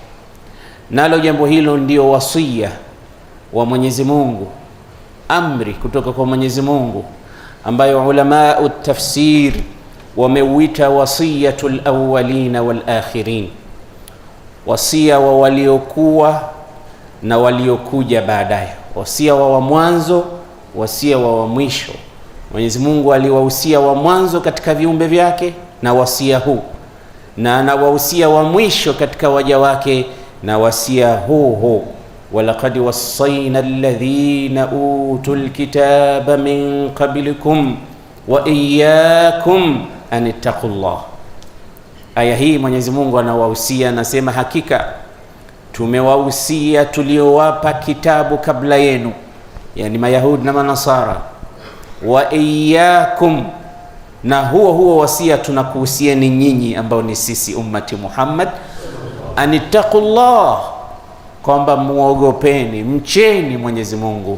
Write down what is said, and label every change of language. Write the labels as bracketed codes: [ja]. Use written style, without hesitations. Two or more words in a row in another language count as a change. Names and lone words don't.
[sw] Nalo jambo hilo ndio wasia wa Mwenyezi Mungu, amri kutoka kwa Mwenyezi Mungu, ambayo ulama tafsir wameuita [ar] وصية الأولين والآخرين, [sw] wasia wa waliokuwa na waliokuja baadaye, wasia wa mwanzo, wasia wa mwisho. Mwenyezi Mungu aliwahusia wa mwanzo katika viumbe vyake na wasia huu, na anawahusia wa mwisho katika waja wake na wasia huu. [ar] ولقد وصينا الذين أوتوا الكتاب من قبلكم وإياكم أن اتقوا الله. [sw] Aya hii Mwenyezi Mungu anawahusia, anasema hakika tumewahusia tuliowapa kitabu kabla yenu, yani Mayahudi na Manasara, [ar] وإياكم, [sw] na huo wasia tunakuhusieni nyinyi ambao ni sisi ummati Muhammad, anittaqullah, kwamba muogopeni, mcheni Mwenyezi Mungu.